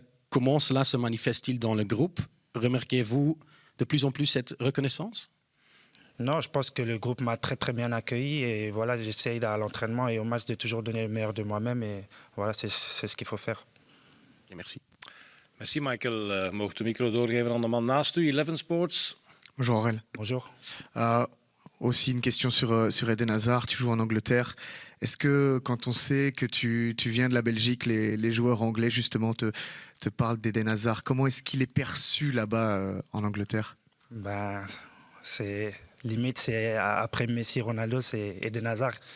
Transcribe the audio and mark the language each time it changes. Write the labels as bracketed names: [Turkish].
[French] Comment cela se manifeste-t-il dans le groupe? Remarquez-vous de plus en plus cette reconnaissance? Non, je pense que le groupe m'a très très bien accueilli et voilà, j'essaye à l'entraînement et au match de toujours donner le meilleur de moi-même et voilà, c'est ce qu'il faut faire. Et merci. Merci Michael. [Dutch] Mocht de micro doorgeven aan de man naast u, Eleven Sports. [French] Bonjour Aurel. Bonjour. Aussi une question sur Eden Hazard, tu joues en Angleterre. Est-ce que quand on sait que tu viens de la Belgique, les joueurs anglais justement te parlent d'Eden Hazard, comment est-ce qu'il est perçu là-bas en Angleterre? C'est après Messi, Ronaldo, c'est Eden Hazard.